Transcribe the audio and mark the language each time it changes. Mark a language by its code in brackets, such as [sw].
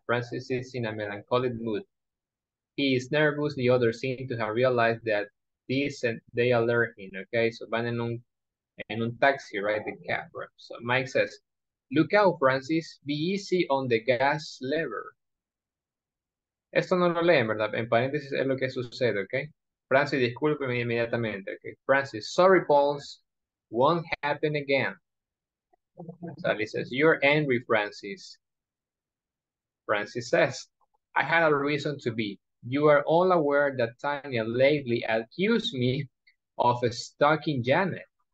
[en] Francis is in a melancholic mood. He is nervous. The others seem to have realized that this and they alert him. Okay, so [es] van en un taxi, [en] right? The cab, right? So Mike says, look out, Francis. Be easy on the gas lever. [es] Esto no lo leen, ¿verdad? En paréntesis es lo que sucede, ¿ok? Francis, discúlpeme inmediatamente, ¿ok? [en] Francis, sorry, Pauls. Won't happen again. Sally says, you're angry, Francis. Francis says, I had a reason to be. You are all aware that Tanya lately accused me of stalking Janet.